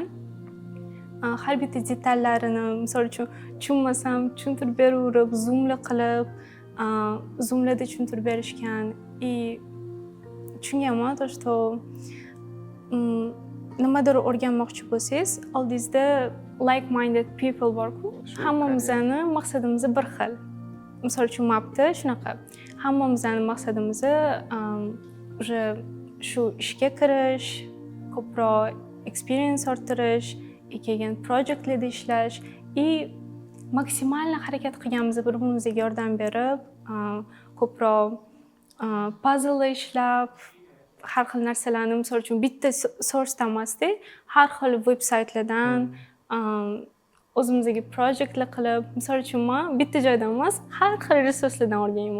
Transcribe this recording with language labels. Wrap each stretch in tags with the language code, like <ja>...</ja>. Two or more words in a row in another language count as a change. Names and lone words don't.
<uz>Har bitta detallarini, misol uchun tushunmasam tushuntirib beraverib, zoomlar qilib, zoomlarda tushuntirib berishgan. Tushunganman, to'g'ri. Nimadir o'rganmoqchi bo'lsangiz, oldingizda</uz> <en>like-minded people</en> <uz>bor-ku. Hammamizning maqsadimiz bir xil. Misol uchun mapda shunaqa. Hammamizning maqsadimiz shu ishga kirish, ko'proq experience orttirish, keyin proyektlarda ishlash maksimal harakat qilganmiz, bir-birimizga yordam berib, ko'proq puzzle ishlab, har xil narsalarni, misol uchun bitta sourcedan emasda, har xil veb-saytlardan o'zimizga proyektlar qilib, misol uchun men bitta joydan emas, har xil resurslardan o'rganayman.</uz>